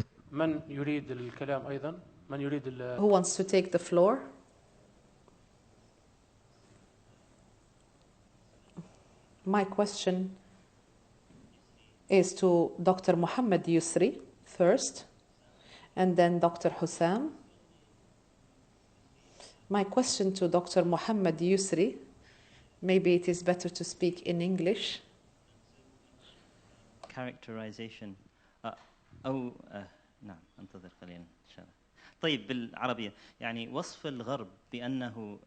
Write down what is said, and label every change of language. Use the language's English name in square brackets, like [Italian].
[Arabic] من يريد الكلام أيضا؟ من يريد [English] Who wants to take the floor? My question is to Dr. Mohammed Yusri first, and then Dr. Hussam. My question to Dr. Mohammed Yusri, maybe it is better to speak in English. Characterization. [Arabic] أو نعم انتظر قليلا إن شاء الله. طيب بالعربية يعني وصف الغرب بأنه.